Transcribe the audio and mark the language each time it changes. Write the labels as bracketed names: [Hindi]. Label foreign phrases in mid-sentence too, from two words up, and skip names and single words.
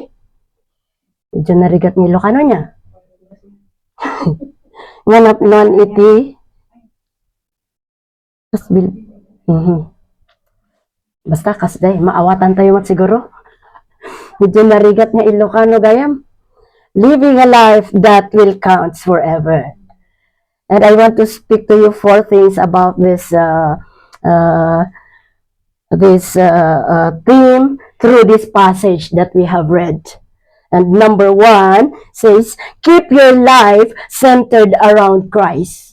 [Iloko] Medyo narigat ni Ilocano niya. Nga napnuan iti kasbil. Basta kasday, maawatan tayo mat siguro. Medyo narigat nga Ilocano gayam. [English] Living a life that will count forever. And I want to speak to you 4 things about this theme through this passage that we have read. And number 1 says, keep your life centered around Christ.